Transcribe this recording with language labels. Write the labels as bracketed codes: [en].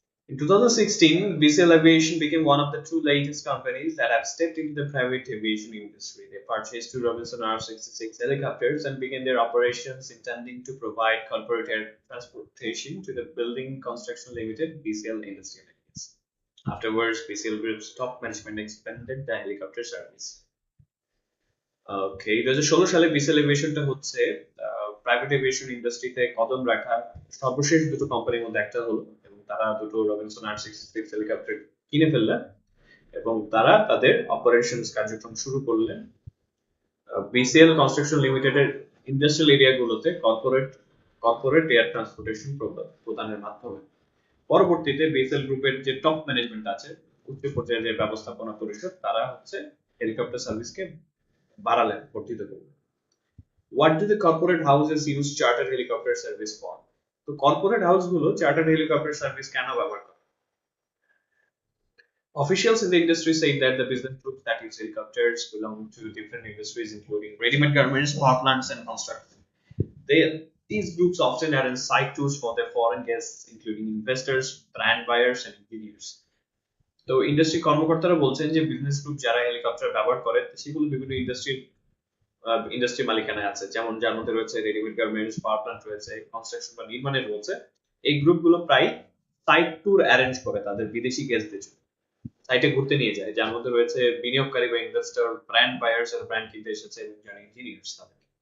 [en] In 2016, BCL Aviation became one of the two latest companies that have stepped into the private aviation industry. They purchased two Robinson R-66 helicopters and began their operations intending to provide corporate air transportation to the Building Construction Limited (BCL) industrial areas. Afterwards, BCL Group's top management expanded the helicopter service. [bn] ওকে, 2016 সালে B cell এভিয়েশনটা হচ্ছে private aviation ইন্ডাস্ট্রিতে কদম রাখা সর্বশেষ দুটো কোম্পানির মধ্যে একটা হলো, এবং তারা দুটো রবিনসন R-66 হেলিকপ্টার কিনে ফেললেন এবং তারা তাদের অপারেশনস কার্যক্রম শুরু করলেন বিসিএল কনস্ট্রাকশন লিমিটেডের ইন্ডাস্ট্রিয়াল এরিয়াগুলোতে কর্পোরেট এয়ার ট্রান্সপোর্টেশন প্রদানের মাধ্যমে। পরবর্তীতে বিএসএল গ্রুপের যে টপ ম্যানেজমেন্ট আছে, উচ্চ পর্যায়ের যে ব্যবস্থাপনা পরিষদ, তারা হচ্ছে হেলিকপ্টার সার্ভিসকে বাড়ালেন, বর্ধিত করলেন। [en] What do the corporate houses use charter helicopter service for? [bn] তো কর্পোরেট হাউসগুলো চার্টার হেলিকপ্টার সার্ভিস কেন ব্যবহার করে? [en] Officials in the industry say that the business groups that use helicopters belong to different industries, including ready-made garments, power plants, and construction. These groups often arrange site tours for their foreign guests, including investors, brand buyers, and engineers. [bn] তো industry কর্মকর্তারা বলছেন যে business group যারা helicopter ব্যবহার করে সেগুলো বিভিন্ন industry মালিকানায় আছে, যেমন যার মধ্যে রয়েছে রেডিমেড গার্মেন্টস, পাওয়ার প্ল্যান্ট রয়েছে, কনস্ট্রাকশন বা নির্মাণের রয়েছে। এই গ্রুপগুলো প্রায় সাইট ট্যুর অ্যারেঞ্জ করে তাদের বিদেশি গেস্টদের জন্য, সাইটে ঘুরতে নিয়ে যায়, যার মধ্যে রয়েছে বিনিয়োগকারী বা ইনভেস্টর, ব্র্যান্ড বায়ার্স আর ব্র্যান্ড কিনতে এসেছে এবং যারা ইঞ্জিনিয়ার্স তাদের।